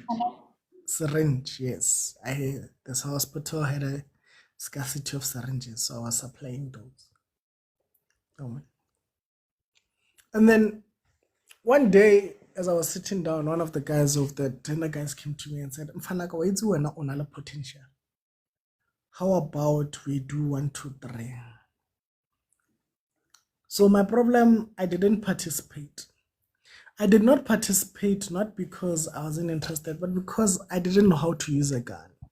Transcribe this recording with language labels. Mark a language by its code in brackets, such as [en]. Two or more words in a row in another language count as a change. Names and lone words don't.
[en] Syringe, yes. This hospital had a scarcity of syringes, so I was supplying those. And then one day, as I was sitting down, one of the guys of the tender guys came to me and said, [tn] Mfanaka, waitsi wena o na le potential. [en] How about we do 1, 2, 3? So my problem, I didn't participate. I did not participate not because I wasn't interested, but because I didn't know how to use a gun.